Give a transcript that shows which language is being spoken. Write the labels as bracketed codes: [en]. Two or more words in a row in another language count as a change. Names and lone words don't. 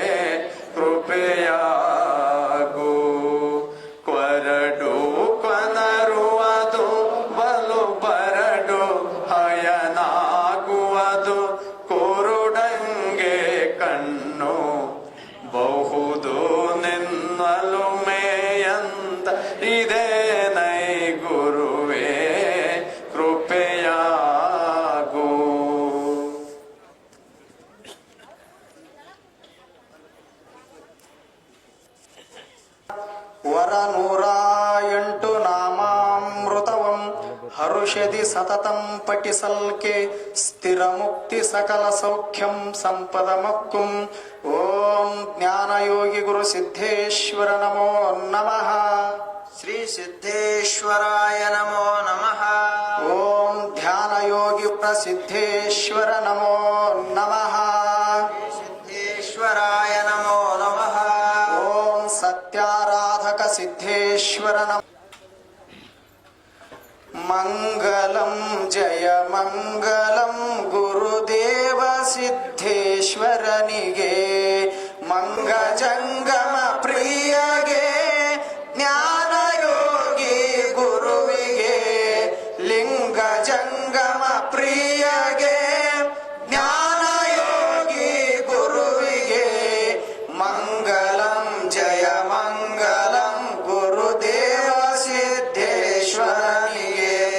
[kn] ಕೃಪೆಯಾಗು ಕೊರಡು ಕೊನರುವುದು ಬಲು ಬರಡು ಹಯನಾಗುವುದು ಕುರುಡಂಗೆ ಕಣ್ಣು ಬಹುದು ನಿನ್ನಲು ಮೇಯಂತ ಇದೇ ನೈ ಗುರುವೇ ಕೃಪೆಯಾಗು. ವರ 108 ನಾಮಾಮೃತವಂ ಹರುಷದಿ ಸತತಂ ಪಠಿಸಲ್ಕೆ ಸ್ಥಿರ ಮುಕ್ತಿ ಸಕಲ ಸೌಖ್ಯಂ ಸಂಪದ ಮಕ್ಕುಂ. [sa] ಓಂ ಜ್ಞಾನಯೋಗಿ ಗುರು ಸಿದ್ದೇಶ್ವರ ನಮೋ ನಮಃ. ಶ್ರೀ ಸಿದ್ದೇಶ್ವರಾಯ ನಮೋ ನಮಃ. ಓಂ ಧ್ಯಾನಯೋಗಿ ಪ್ರಸಿದ್ದೇಶ್ವರ ನಮೋ ನಮಃ. ಸಿದ್ದೇಶ್ವರಾಯ ನಮೋ ನಮಃ. ಓಂ ಸತ್ಯಾರಾಧಕ ಸಿದ್ದೇಶ್ವರ ನಮಃ. [kn] ಮಂಗಲಂ ಜಯ ಮಂಗಲಂ ಗುರುದೇವ ಸಿದ್ದೇಶ್ವರನಿಗೆ ಮಂಗ ಜಂಗಮ ಪ್ರಿಯಗೆ ಜ್ಞಾನಯೋಗಿ ಗುರುವಿಗೆ ಲಿಂಗ ಜಂಗಮ ಪ್ರಿಯಗೆ ಜ್ಞಾನಯೋಗಿ ಗುರುವಿಗೆ ಮಂಗಲಂ ಜಯ ಮಂಗಲಂ ಗುರುದೇವ ಸಿದ್ದೇಶ್ವರನಿಗೆ.